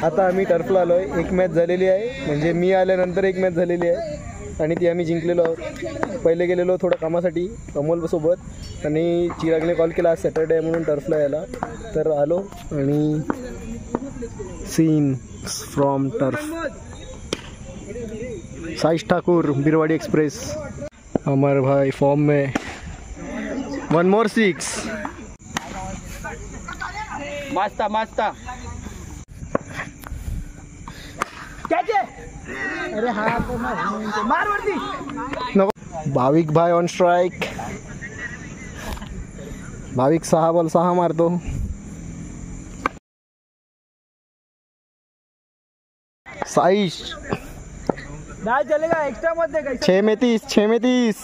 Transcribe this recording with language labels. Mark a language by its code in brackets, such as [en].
[mr] आता आम्ही टर्फला आलोय, एक मॅच झालेली आहे, म्हणजे मी आल्यानंतर एक मॅच झालेली आहे आणि ती आम्ही जिंकलेलो आहोत। पहिले गेलेलो थोडं कामासाठी अमोलसोबत आणि चिरागने कॉल केला आज सॅटर्डे म्हणून टर्फला यायला, तर आलो आणि scene from turf. [hi] Saish Thakur, बिरवाड़ी express, अमर भाई फॉर्म में, 1 more 6। [mr] मास्ता मास्ता अरे हा मार वरती नको। भाविक भाई ऑन स्ट्राइक, भाविक 6 बॉल 6 मारतो। साईश [hi] दाल चलेगा एक्स्ट्रा मत दे 6 में 30 6 में 30